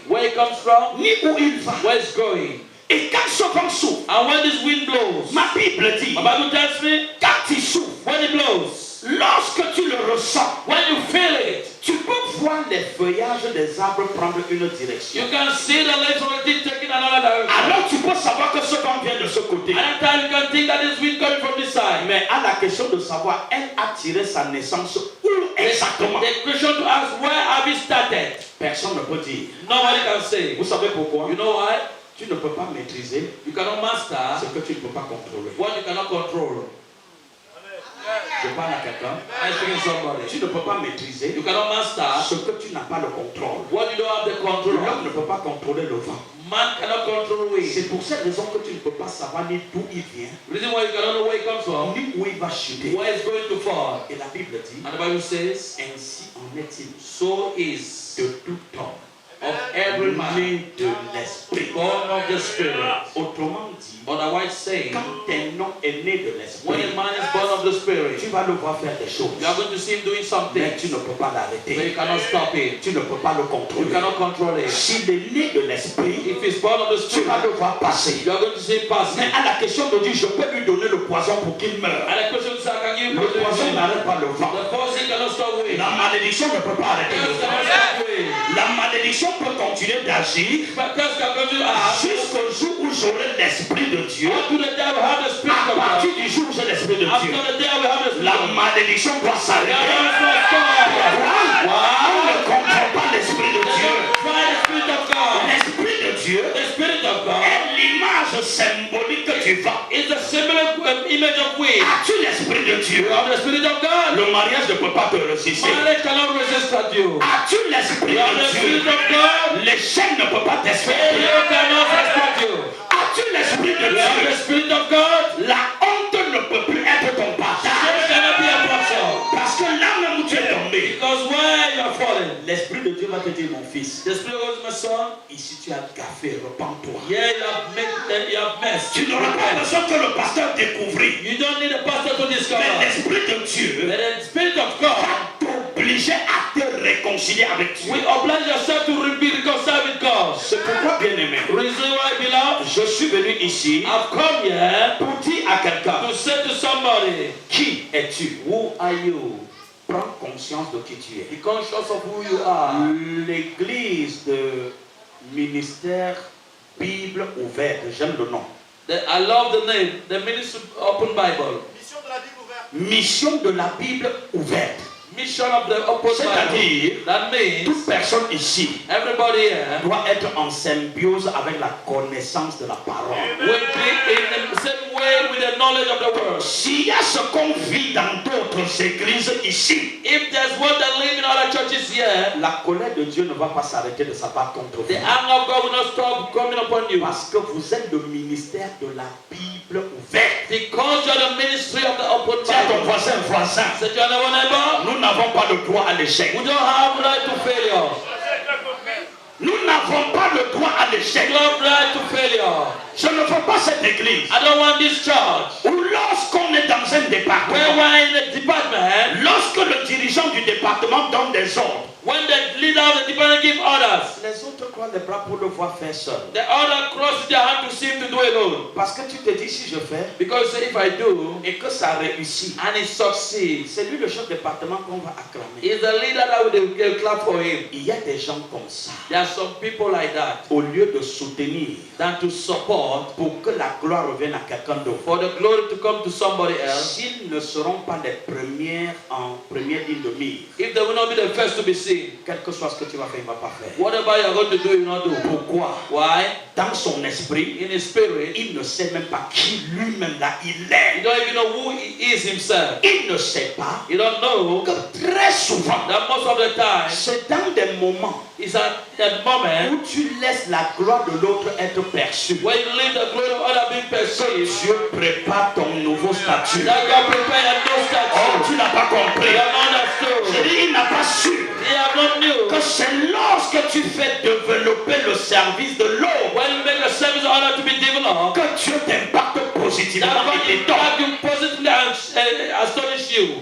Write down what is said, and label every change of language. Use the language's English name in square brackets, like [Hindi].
[English] where it comes from, [French] ni où il va. [English] where it's going. [French] Et quand ce vent souffle, [English] And when this wind blows, [French] ma Bible dit, [English] my Bible tells me, [French] quand il souffle, [English] when it blows, [French] lorsque tu le ressens, [English] when you feel it, [French] tu peux voir les feuillages des arbres prendre une direction. [English] you can see the leaves of the tree taking another direction. [French] Alors tu peux savoir que ce vent vient de ce côté. [English] At that time you can think that this wind coming from this side. [French] Mais à la question de savoir, elle a tiré sa naissance où exactement? [English] The question to ask, where have you started? [French] Personne ne peut dire. [English] Nobody can say. [French] Vous savez pourquoi? [English] You know why? [French] Tu ne peux pas maîtriser [English] You cannot master [French] ce que tu ne peux pas contrôler. [English] what you cannot control. [French] Je parle à quelqu'un. [English] I'm speaking to somebody. [French] Tu ne peux pas maîtriser [English] You cannot master [French] ce que tu n'as pas le contrôle. [English] what you don't have the control [French] L'homme [English] of. [French] ne peut pas contrôler le vent. [English] Man cannot control wind. [French] C'est pour cette raison que tu ne peux pas savoir ni d'où il vient, [English] The reason why you cannot know where it comes from, [French] ni où il va chuter. [English] where it's going to fall. [French] Et la Bible dit, [English] And the Bible says, [French] ainsi en est-il [English] so is [French] de tout homme [English] of every man [French] né de l'esprit. [English] born of the Spirit. [French] Autrement dit, [English] Otherwise saying, [French] quand un homme est né de [English] when [French] l'esprit, [English] a man is born of the Spirit, [French] tu vas le voir faire des choses, [English] you are going to see him doing something, [French] mais tu ne peux pas [English] but [French] l'arrêter. [English] you cannot stop him. [French] Tu ne peux pas le [English] You [French] contrôler. [English] cannot control it. [French] S'il est né de l'esprit, [English] If he's born of the [French] tu vas [English] Spirit, [French] le voir passer. [English] you are going to see him passing. [French] Mais à la question de dire, je peux lui donner le poison pour qu'il meure. [English] And the question is, can you [French] Le poison n'arrête pas le vent. [English] The poison cannot stop wind. [French] La malédiction ne peut pas arrêter le [English] Curse [French] vent. [English] cannot stop wind. [French] La malédiction peut continuer d'agir [English] But curse can continue to act [French] jusqu'au jour où j'aurai l'esprit de Dieu. [English] until the day we have the Spirit [French] À [English] of [French] partir [English] God. [French] du jour où j'ai l'esprit de Dieu, [English] After the day we have the Spirit [French] la [English] of God. [French] malédiction doit [English] The [French] s'arrêter. [English] curse must stop. [French] On ne comprend pas l'esprit de Dieu. [English] Try the Spirit of God. [French] L'esprit de Dieu [English] The Spirit of God [French] est l'image symbolique du vent. [English] is a similar image of wind. [French] As-tu l'esprit de Dieu? [English] You have the Spirit of God. [French] Le mariage ne peut pas te résister. [English] Marriage cannot resist at you. [French] As-tu l'esprit [English] You have [French] de [English] the [French] Dieu? [English] Spirit of God. [French] L'échec ne peut pas t'expecter. [English] Failure cannot respect you. [French] As-tu l'esprit de [English] You have the [French] Dieu? [English] Spirit of God. [French] La honte ne peut plus être ton [English] Shame [French] partage. [English] cannot be a portion. [French] Parce que là même où tu es tombé, [English] Because where you are fallen, [French] l'esprit de Dieu va te dire, mon fils, [English] the Spirit goes, my son, [French] ici tu as gaffé, repens-toi. [English] yeah, you have messed. [French] Tu n'auras pas besoin que le pasteur découvre. [English] You don't need a pastor to [French] Mais [English] discover. [French] l'esprit de Dieu [English] But the Spirit of God [French] va t'obliger à te réconcilier avec Dieu. [English] will oblige yourself to be reconciled with God. [French] C'est pourquoi, bien aimé, [English] Reason why, beloved, [French] je suis venu ici [English] I've come here [French] pour dire à quelqu'un, [English] to say to somebody, [French] qui es-tu? [English] who are you? [French] Prends conscience de qui tu es. [English] Be conscious of who you are. [French] L'église de ministère Bible ouverte, j'aime le nom. [English] I love the name, the Ministry Open Bible. [French] Mission de la Bible ouverte. [English] Mission of the Open [French] C'est-à-dire, [English] Bible. That means [French] toute personne ici [English] everybody here [French] doit être en symbiose avec la connaissance de la parole. [English] will be in the same way with the knowledge of the word. [French] S'il y a ce qu'on vit dans d'autres églises ici, [English] If there's one that live in other churches here, [French] la colère de Dieu ne va pas s'arrêter de s'abattre contre [English] the [French] vous. [English] anger of God will not stop coming upon you. [French] Parce que vous êtes le ministère de la Bible ouverte. [English] Because you are the ministry of the Open [French] Tiens ton [English] Bible. [French] voisin. [English] Say to your neighbor, [French] Nous n'avons pas le droit à l'échec. [English] we don't have right to failure. [French] Nous n'avons pas le droit à l'échec. [English] We don't have right to failure. [French] Je ne veux pas cette église [English] I don't want this church [French] où lorsqu'on est dans un [English] where [French] département, [English] we're in a department, [French] lorsque le dirigeant du département donne des ordres, [English] when the leader of the department give orders, [French] les autres croisent les bras pour le voir faire seul. [English] the other crosses their hand to see him to do alone. [French] Parce que tu te dis, si je fais [English] Because if I do [French] et que ça réussit, [English] and it succeeds, [French] c'est lui le chef de département qu'on va acclamer. [English] he's the leader that will clap for him. [French] Il y a des gens comme ça. [English] There are some people like that. [French] Au lieu de soutenir [English] Than to support [French] pour que la gloire revienne à quelqu'un d'autre, [English] for the glory to come to somebody else. [French] s'ils ne seront pas les premières en première ligne de mire, [English] If they will not be the first to be seen, [French] quel que soit ce que tu vas faire, il ne va pas faire. [English] whatever you're going to do, you will not do. [French] Pourquoi? [English] Why? [French] Dans son esprit, [English] In his spirit, [French] il ne sait même pas qui lui-même là il [English] you [French] est. [English] don't even know who he is himself. [French] Il ne sait pas [English] You don't know [French] que très souvent, [English] that most of the time, [French] c'est dans des moments [English] it's at that moment [French] où tu laisses la gloire de l'autre être perçue. [English] when you leave the glory of other being perceived, [French] Dieu prépare ton nouveau statut. [English] that God prepare a new Oh, statue. [French] tu n'as pas [English] You [French] compris. [English] have not [French] Je [English] understood. [French] dis, il n'a pas su [English] He have not knew [French] que que c'est lorsque tu fais développer le service de l'eau [English] When you make the service in order to be developed, [French] que Dieu t'impacte positivement [English] that [French] et [English] God [French] t'étonne. [English] impact you positively and astonish you.